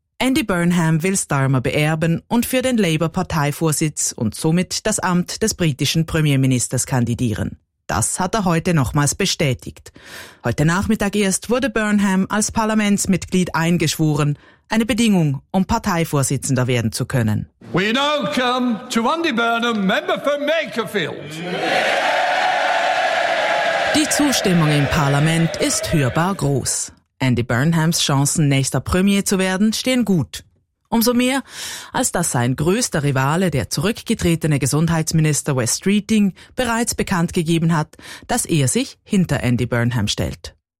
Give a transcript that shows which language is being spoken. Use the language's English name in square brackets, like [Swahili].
[German] Andy Burnham will Starmer beerben und für den Labour-Parteivorsitz und somit das Amt des britischen Premierministers kandidieren. Das hat er heute nochmals bestätigt. Heute Nachmittag erst wurde Burnham als Parlamentsmitglied eingeschworen, eine Bedingung, um Parteivorsitzender werden zu können. [English] We now come to Andy Burnham, member for Makerfield. [German] Die Zustimmung im Parlament ist hörbar groß. Andy Burnhams Chancen, nächster Premier zu werden, stehen gut. Umso mehr, als dass sein größter Rivale, der zurückgetretene Gesundheitsminister Wes Streeting, bereits bekannt gegeben hat, dass er sich hinter Andy Burnham stellt.